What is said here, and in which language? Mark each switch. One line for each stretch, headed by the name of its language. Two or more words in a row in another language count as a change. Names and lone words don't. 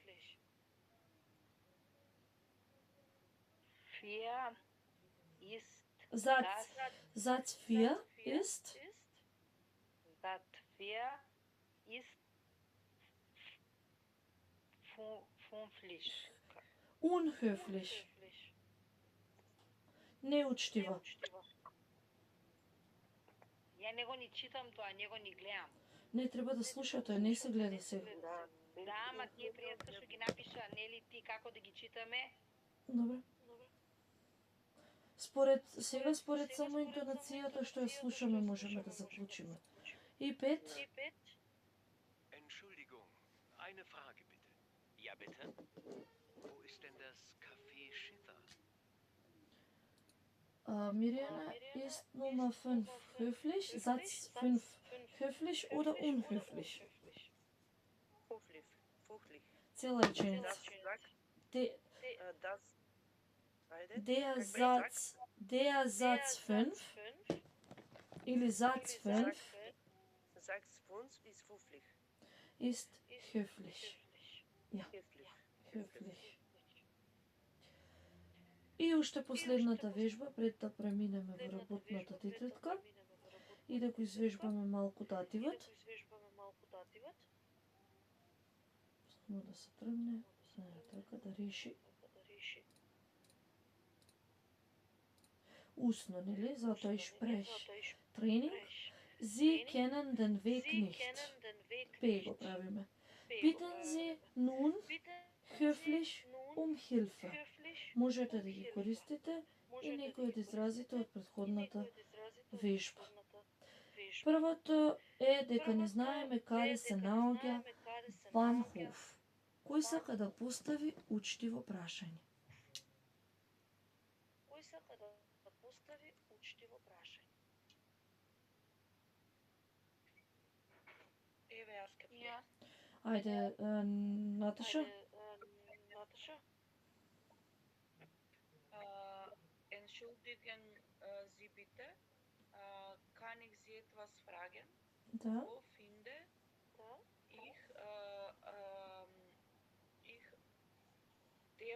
German: 4 ist Satz 4 ist Satz 4 ist höflich. unhöflich.
Macedonian: Неучтиво. Ја не го ни читам тоа, не го ни гледам. Не треба да слушате, не се гледа сега. Да, ама тие пријатели што ги напиша, нели ти како да ги читаме? Добре. Според само интонацијата што ја слушаме можеме да заклучиме. И 5.
German: Entschuldigung, eine Frage bitte. Ja, bitte? Wo ist denn das Café Schiffer? Mirjana ist Nummer 5 höflich, Satz 5 höflich oder unhöflich? Höflich. Höflich.
Macedonian: Цела реченица.
German: Das sagt, das beide. Der Satz 5 или Satz 5 Satz 5 ist höflich. ist höflich. Ja, Höflich. höflich.
Macedonian: И уште последната вежба пред да преминеме во работната тетрадка и да го извежбаме малку дативот. Само да се тргне, така да реши. Усно, нели? Затоа и шпреш. Тренинг.
German: Sie kennen den Weg nicht.
Macedonian: П го правиме.
German: Bitten Sie nun höflich um Hilfe.
Macedonian: Можете да ги користите и некои од изразите од претходната вежба. Првото е дека не знаеме каде се наоѓа Bahnhof. Кој сака да постави учтиво прашање? Еве јас ке Јас. Ајде, Наташа.
German: Entschuldigen Sie bitte, kann ich Sie etwas fragen?
Macedonian: Да.
German: Wo finde ich dem